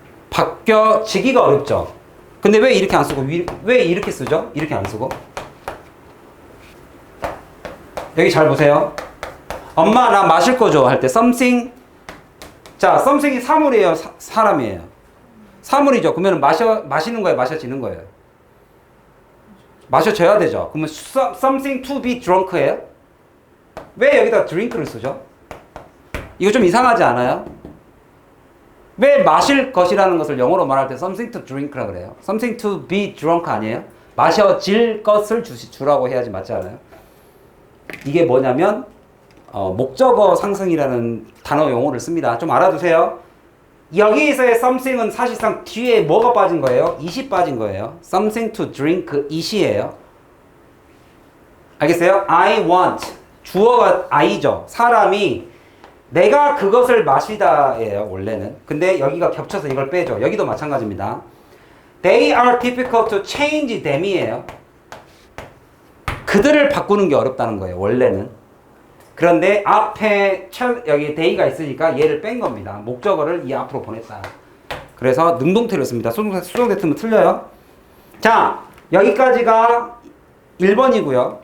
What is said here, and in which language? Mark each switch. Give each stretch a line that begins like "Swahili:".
Korean: 바뀌어지기가 어렵죠. 근데 왜 이렇게 안 쓰고 왜 이렇게 쓰죠? 이렇게 안 쓰고. 여기 잘 보세요. 엄마 나 마실 거 줘 할 때 something. 자, something이 사물이에요, 사람이에요? 사물이죠. 그러면 마시는 거예요, 마셔지는 거예요? 마셔져야 되죠. 그러면
English: something to be drunk예요?
Korean: 왜 여기다 drink를 쓰죠? 이거 좀 이상하지 않아요? 왜 마실 것이라는 것을 영어로 말할 때
English: something to drink
Korean: 라고 그래요?
English: something to be drunk
Korean: 아니에요? 마셔질 것을 주라고 해야지 맞지 않아요? 이게 뭐냐면 목적어 상승이라는 단어 용어를 씁니다. 좀 알아두세요. 여기에서의 something은 사실상 뒤에 뭐가 빠진 거예요? it이 빠진 거예요.
English: something to drink it이에요.
Korean: 알겠어요?
English: I want.
Korean: 주어가 I죠. 사람이 내가 그것을 마시다예요. 원래는. 근데 여기가 겹쳐서 이걸 빼죠. 여기도 마찬가지입니다.
English: They are difficult to change them이에요.
Korean: 그들을 바꾸는 게 어렵다는 거예요. 원래는. 그런데 앞에 여기 they가 있으니까 얘를 뺀 겁니다. 목적어를 이 앞으로 보냈다. 그래서 능동태를 씁니다. 수동태 틀면 틀려요. 자, 여기까지가 1번이고요.